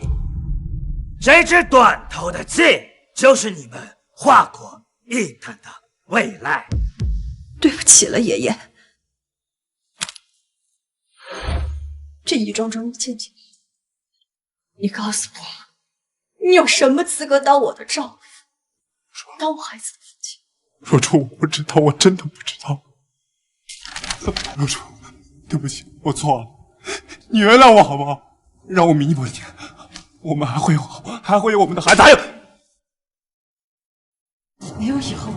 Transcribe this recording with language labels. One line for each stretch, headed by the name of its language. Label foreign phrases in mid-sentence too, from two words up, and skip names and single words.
Chinese: 這支斷頭的氣，就是你們華國一黨的未來。對不起了，爺爺。這一樁樁的見解，你告訴我，你有什麼資格當我的丈夫，當我孩子的父親？若初，我不知道，我真的不知道。若初，對不起，我錯了，你原諒我好不好？讓我彌補你，我們還會有我們的孩子，還有沒有以後了。